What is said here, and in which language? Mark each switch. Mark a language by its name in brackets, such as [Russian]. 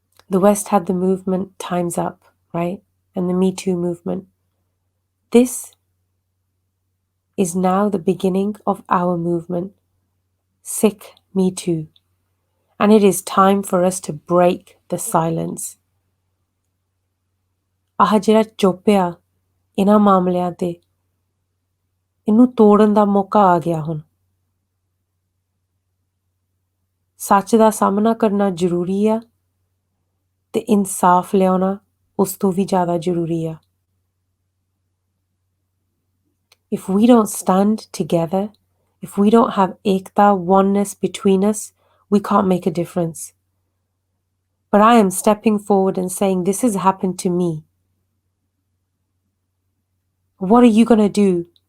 [English] The West had the movement Time's Up, right? And the Me Too movement. This is now the beginning of our movement, Sikh Me Too. And it is time for us to break the silence. [Punjabi] ਆਹ ਜਿਹੜਾ ਚੁੱਪ ਆ ਇਹਨਾਂ ਮਾਮਲਿਆਂ ਤੇ ਇਹਨੂੰ ਤੋੜਨ ਦਾ ਮੌਕਾ ਆ ਗਿਆ ਹੁਣ। ਸੱਚ ਦਾ ਸਾਹਮਣਾ ਕਰਨਾ ਜ਼ਰੂਰੀ ਆ ਤੇ ਇਨਸਾਫ ਲਿਆਉਣਾ ਉਸ ਤੋਂ ਵੀ ਜ਼ਿਆਦਾ ਜ਼ਰੂਰੀ ਆ। [English] If we don't stand together, if we don't have ekta, oneness between us, we can't make a difference. But I am stepping forward and saying, this has happened to me. What are you going to do?